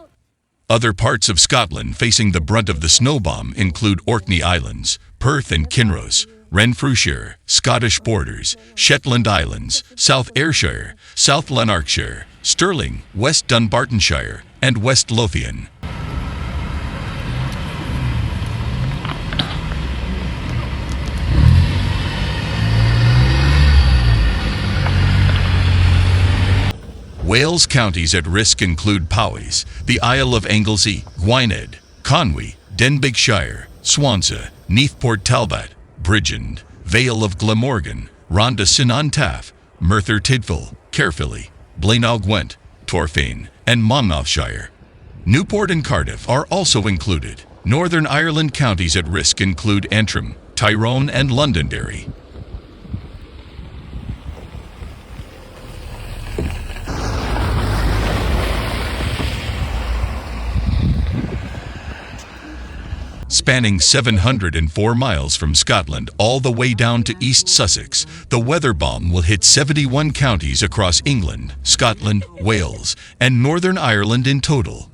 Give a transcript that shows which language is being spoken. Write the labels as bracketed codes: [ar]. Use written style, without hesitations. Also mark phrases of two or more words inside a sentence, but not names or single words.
[en] Other parts of Scotland facing the brunt of the snow bomb include Orkney Islands, Perth and Kinross, Renfrewshire, Scottish Borders, Shetland Islands, South Ayrshire, South Lanarkshire, Stirling, West Dunbartonshire, and West Lothian. Wales counties at risk include Powys, the Isle of Anglesey, Gwynedd, Conwy, Denbighshire, Swansea, Neathport Talbot, Bridgend, Vale of Glamorgan, Rhondda Cynon Taf, Merthyr Tydfil, Caerphilly, Blaenau Gwent, Torfaen, and Monmouthshire. Newport and Cardiff are also included. Northern Ireland counties at risk include Antrim, Tyrone, and Londonderry. Spanning 704 miles from Scotland all the way down to East Sussex, the weather bomb will hit 71 counties across England, Scotland, Wales, and Northern Ireland in total.